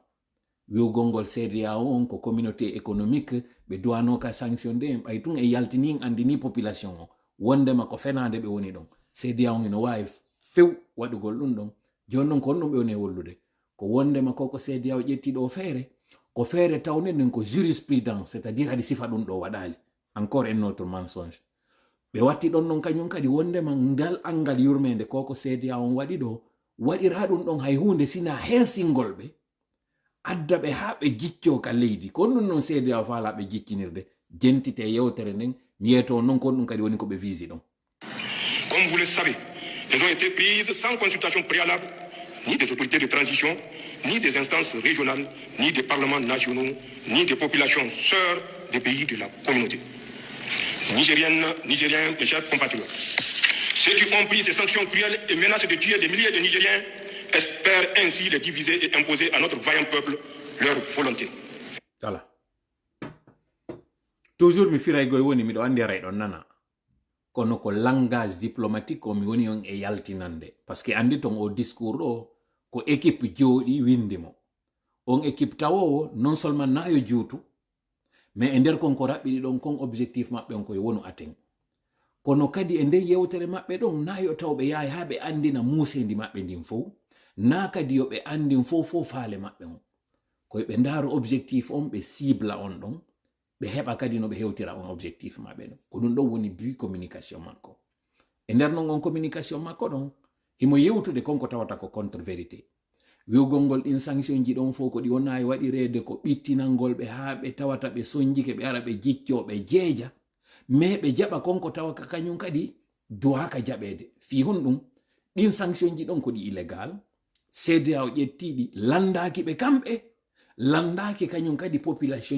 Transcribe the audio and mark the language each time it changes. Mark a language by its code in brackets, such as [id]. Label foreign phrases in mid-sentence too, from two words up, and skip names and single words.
[ff] Wiugol ngol CEDEAO on ko [fr] communauté économique [ff] ɓe duwano ka [fr] sanction de [ff] en ɓay tun e yaltini andini population o wondema ko fenade ɓe woni ɗon. CEDEAO ino wawi few waɗugol ɗum ɗon. Joni non ko on ɗum ɓe woni e wollude ko wondema koko CEDEAO ƴettiɗo feere ko feere tawne nden ko jurisprudence, c'est-à-dire hadi sifa ɗum ɗo waɗali. [fr] Encore un autre mensonge. [ff] Ɓe watti ɗon non kañum kadi wondema ngal angal yurmede koko CEDEAO on waɗi ɗo waɗira ɗum ɗon hay hunde sina hersingol ɓe adda ɓe ha ɓe jicco ka leydi kon ɗum non CEDEAO faala ɓe jiccinirde jentite yewtere nden mi yeto non kon ɗum kadi woni ko ɓe visi ɗon. [fr] Comme vous le savez, elles ont été prises sans consultation préalable ni des autorités de transition, ni des instances régionales, ni des parlements nationaux, ni des populations sœurs des pays de la communauté. Nigériennes, Nigériens, mes chers compatriotes, ceux qui ont pris ces sanctions cruelles et menacent de tuer des milliers de Nigériens espèrent ainsi les diviser et imposer à notre vaillant peuple leur volonté. Voilà. [ff] Toujours mi firay goy woni miɗo andi rayɗon nana kono ko [fr] langage diplomatique [ff] ko mi woni on e yaltinande [fr] parce que [ff] andi ton o discours ɗo ko équipe jooɗi windimo on équipe tawowo [fr] non seulement [ff] nayo juutu mais e nder konko raɓɓiɗi ɗon kon objectif maɓɓe on koye wonu aten kono kadi e nder yewtere maɓɓe ɗon nayo tawɓe yahay ha ɓe andina musendi maɓɓe ndin fof na kadi yo ɓe andin fof faale maɓɓe on koye ɓe ndaaro objectif on ɓe cible on ɗon ɓe heɓa kadi no ɓe hewtira on objectif maɓɓe ɗon ko ɗum ɗon woni but communication makko e nder non on communication makko ɗon himo yewtude konko tawata ko [fr] contre vérité [ff] wiugol ngol ɗin sanction ji ɗon fof ko ɗi wona e waɗirede ko ɓittinalngol ɓe ha ɓe tawata ɓe sonjike ɓe ara ɓe jicco ɓe jeeja mais ɓe jaɓa konko tawa ka kañum kadi duwaka jaɓede fi hon ɗum ɗin sanction ji ɗon ko ɗi illégal CEDEAO ƴettiɗi landaki ɓe kamɓe landaki kañum kadi population